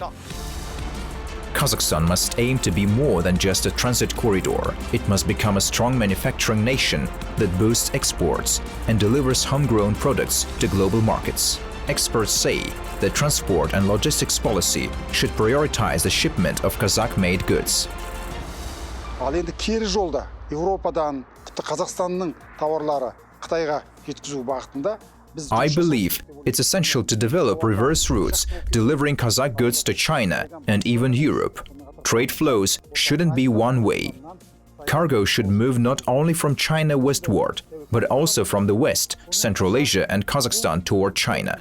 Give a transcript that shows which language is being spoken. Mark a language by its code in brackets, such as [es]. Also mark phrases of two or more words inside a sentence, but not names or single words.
[en] Kazakhstan must aim to be more than just a transit corridor. It must become a strong manufacturing nation that boosts exports and delivers homegrown products to global markets. Experts say that transport and logistics policy should prioritize the shipment of Kazakh-made goods. [kk] Ал енді кері жолда Еуропадан тіпті Қазақстанның тауарлары Қытайға жеткізу бағытында [en] I believe it's essential to develop reverse routes delivering Kazakh goods to China and even Europe. Trade flows shouldn't be one way. Cargo should move not only from China westward, but also from the West, Central Asia and Kazakhstan toward China.